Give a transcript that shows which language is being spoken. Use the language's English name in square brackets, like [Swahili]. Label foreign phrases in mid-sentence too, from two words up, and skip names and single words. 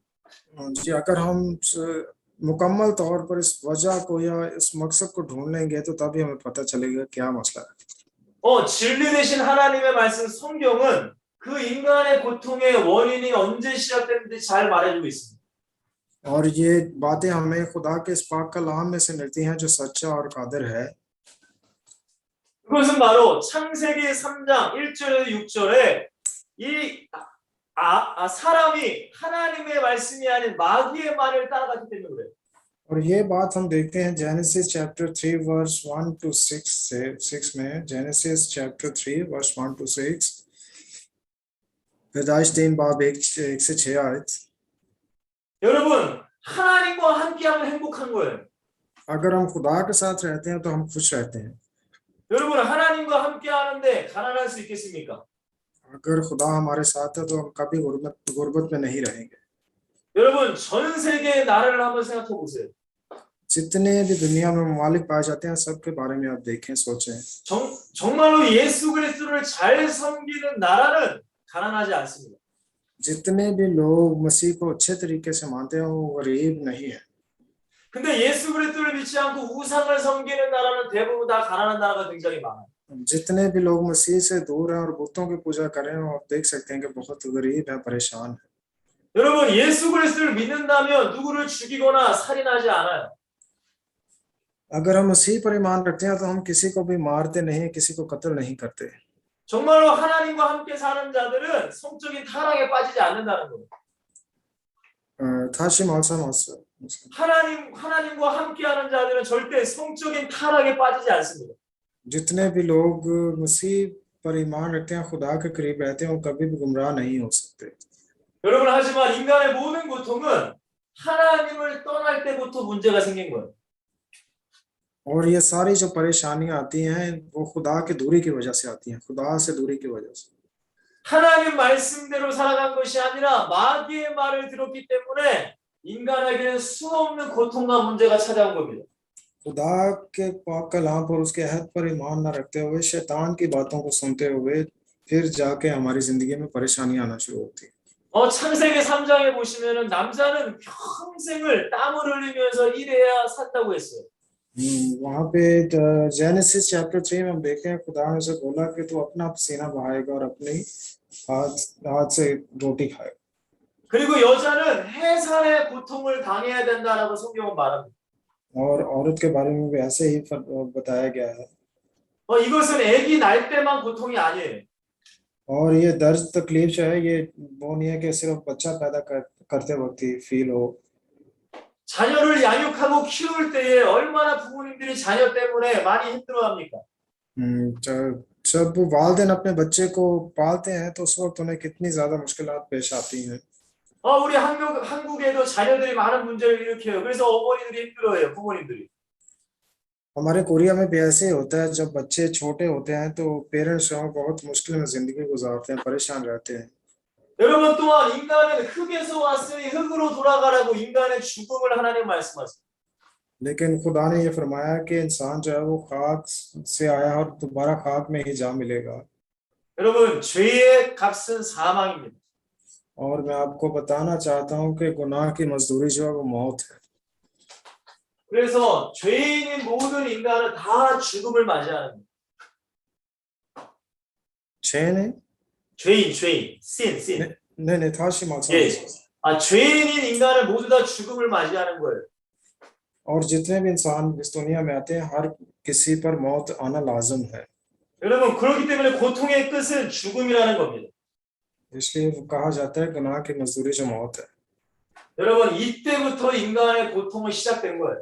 [Urdu] جی، اگر ہم مکمل طور پر اس وجہ کو یا اس مقصد کو ڈھونڈ لیں گے تو تبھی ہمیں پتا چلے گا کیا مسئلہ ہے. [Korean] 진리 되신 하나님의 말씀 성경은 그 인간의 고통의 원인이 언제 시작됐는지 잘 말해주고 있습니다. [Urdu] اور یہ باتیں ہمیں خدا کے اس پاک کلام میں سے ملتی ہیں جو سچا اور قادر ہے. [Korean] 그것은 바로 창세기 3장 1절에서 6절에 이 사람이 하나님의 말씀이 아닌 마귀의 말을 따라갔기 때문에 그래요. [Urdu] اور یہ بات ہم دیکھتے ہیں [English] Genesis chapter 3 verse 1 to 6 [Urdu] میں. [English] Genesis chapter 3 verse 1 to 6, [Urdu] پیدائش 3 باب 1 سے 6 آیت. [Korean] 여러분, 하나님과 함께하면 행복한 거예요. [Urdu] اگر ہم خدا کے ساتھ رہتے ہیں تو ہم خوش رہتے ہیں. [Korean] 여러분, 하나님과 함께하는데 가난할 수 있겠습니까? [Urdu] اگر خدا ہمارے ساتھ ہے تو ہم کبھی غربت میں نہیں رہیں گے. [Korean] 여러분, 전 세계의 나라를 한번 생각해 보세요. [Urdu] جتنے بھی دنیا میں ممالک پائے جاتے ہیں سب کے بارے میں آپ دیکھیں، سوچیں. [Korean] 정말로 예수 그리스도를 잘 섬기는 나라는 가난하지 않습니다. [Urdu] جتنے بھی لوگ مسیح کو اچھے طریقے سے مانتے ہیں وہ غریب نہیں ہے. [Korean] 근데 예수 그리스도를 믿지 않고 우상을 섬기는 나라는 대부분 다 가난한 나라가 굉장히 많아요. [Urdu] جتنے بھی لوگ مسیح سے دور ہیں اور بتوں کی پوجا کر رہے ہیں آپ دیکھ سکتے ہیں کہ بہت غریب ہیں، پریشان ہیں. [Korean] 여러분, 예수 그리스도를 믿는다면 누구를 죽이거나 살인하지 않아요. [Urdu] اگر ہم مسیح پر ایمان رکھتے ہیں تو ہم کسی کو بھی مارتے نہیں، کسی کو قتل نہیں کرتے. [Korean] 정말로 하나님과 함께 사는 자들은 성적인 타락에 빠지지 않는다는 거예요. 다시 말씀하세요. 하나님과 함께하는 자들은 절대 성적인 타락에 빠지지 않습니다. [Urdu] جتنے بھی لوگ مسیح پر ایمان رکھتے ہیں، خدا کے قریب رہتے ہیں، وہ کبھی بھی گمراہ نہیں ہو سکتے. [Korean] 여러분, 하지만 인간의 모든 고통은 하나님을 떠날 때부터 문제가 생긴 거예요. [Urdu] اور یہ ساری جو پریشانیاں آتی ہیں وہ خدا کی دوری کی وجہ سے آتی ہیں، خدا سے دوری کی وجہ سے. [Korean] 하나님 말씀대로 살아간 것이 아니라 마귀의 말을 들었기 때문에 인간에게는 수없는 고통과 문제가 찾아온 겁니다. [Urdu] خدا کے پاک کلام پر، اس کے عہد پر ایمان نہ رکھتے ہوئے شیطان کی باتوں کو سنتے ہوئے پھر جا کے ہماری زندگی میں پریشانیاں آنا شروع ہوتی ہیں. [Korean] 창세기 3장에 보시면은 남자는 평생을 땀을 흘리면서 일해야 산다고 했어요. [Urdu] وہاں پے [English] Genesis chapter 3 [Urdu] میں ہم دیکھتے ہیں خدا نے اسے بولا کہ تو اپنا پسینہ بہائے گا اور اپنی ہاتھ سے روٹی کھائے گا. [Korean] 그리고 여자는 해산의 고통을 당해야 된다라고 성경은 말합니다. [Urdu] اور عورت کے بارے میں بھی ایسے ہی بتایا گیا ہے. [Korean] 이것은 아기 날 때만 고통이 아니에요. [Urdu] اور یہ درد تکلیف جو ہے یہ وہ نہیں ہے کہ صرف بچہ پیدا کرتے وقت ہی فیل ہو. [Korean] 자녀를 양육하고 키울 때에 얼마나 부모님들이 자녀 때문에 많이 힘들어합니까? [Urdu] جب وہ والدین اپنے بچے کو پالتے ہیں تو اس وقت انہیں کتنی زیادہ مشکلات پیش آتی ہیں. [Korean] 우리 한국에도 자녀들이 많은 문제를 일으켜요. 그래서 어머니들이 힘들어해요, 부모님들이. [Urdu] ہمارے کوریا میں بھی ایسے ہی ہوتا ہے، جب بچے چھوٹے ہوتے ہیں تو پیرنٹس بہت مشکل میں زندگی گزارتے ہیں، پریشان رہتے ہیں. [Korean] 여러분, 또한 인간은 흙에서 왔으니 흙으로 돌아가라고 인간의 죽음을 하나님 말씀하세요. [Urdu] لیکن خدا نے یہ فرمایا کہ انسان جو ہے وہ خاک سے آیا اور دوبارہ خاک میں ہی جا ملے گا. [Korean] 여러분, 죄의 값은 사망입니다. [Urdu] اور میں آپ کو بتانا چاہتا ہوں کہ گناہ کی مزدوری جو ہے وہ موت ہے. [Korean] 그래서 죄인인 모든 인간은 다 죽음을 맞이하는 거예요. 죄는? 죄인, sin. 네, 다시 말씀해 예. 주세요. 죄인인 인간은 모두 다 죽음을 맞이하는 거예요. [Urdu] اور جتنے بھی انسان اس دنیا میں آتے ہیں ہر کسی پر موت آنا لازم ہے. [Korean] 여러분, 그렇기 때문에 고통의 끝은 죽음이라는 겁니다. [Urdu] اس لیے کہا جاتا ہے گناہ کی مزدوری جو موت ہے. [Korean] 여러분, 이때부터 인간의 고통은 시작된 거예요.